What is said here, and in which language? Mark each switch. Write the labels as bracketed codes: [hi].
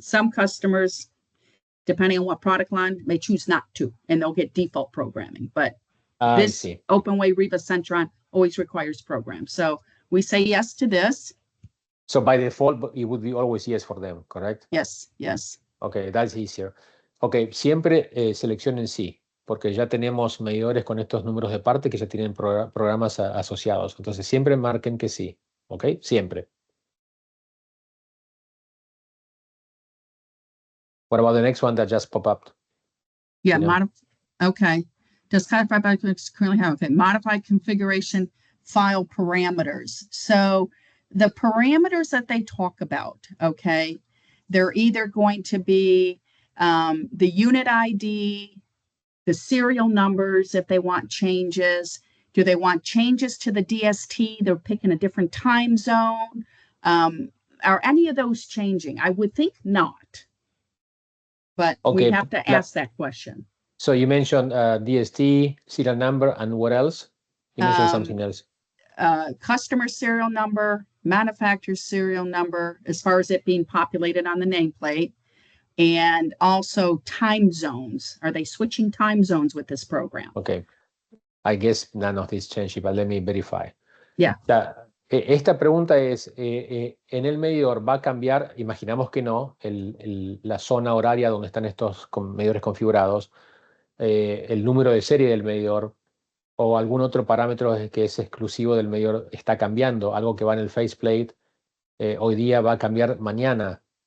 [en] Some customers, depending on what product line, may choose not to, and they'll get default programming. But I this see. OpenWay Reba Centron always requires programs. So we say yes to this. So by default, it would be always yes for them, correct? Yes, yes. Okay, that's easier. [es] Okay, siempre seleccionen sí, porque ya tenemos medidores con estos números de parte que ya tienen programas asociados. Entonces siempre marquen que sí, ¿ok? Siempre. [en] What about the next one that just popped up? Yeah, You know? okay. Does codified by currently have okay. Modified configuration file parameters. So the parameters that they talk about, okay, they're either going to be the unit ID, the serial numbers if they want changes. Do they want changes to the DST? They're picking a different time zone. Are any of those changing? I would think not. But Okay, we have to ask that question. So you mentioned DST, serial number, and what else? You mentioned something else. Customer serial number, manufacturer's serial number, as far as it being populated on the nameplate, and also time zones. Are they switching time zones with this program? Okay. I guess none of these change, but let me verify. Yeah. [es] Esta pregunta es, ¿en el medidor va a cambiar? Imaginamos que no, la zona horaria donde están estos medidores configurados, el número de serie del medidor o algún otro parámetro que es exclusivo del medidor está cambiando, algo que va en el faceplate, hoy día va a cambiar mañana.